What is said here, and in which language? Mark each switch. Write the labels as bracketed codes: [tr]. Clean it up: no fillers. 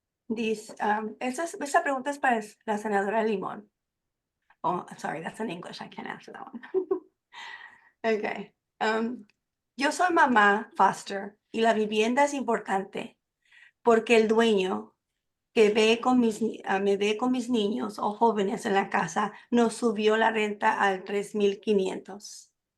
[es] Esa pregunta es para la senadora Limón. [en] Oh, sorry, that's in English. I can't answer that one. Okay. [es] Yo soy mamá foster y la vivienda es importante porque el dueño que me ve con mis niños o jóvenes en la casa nos subió la renta al 3,500.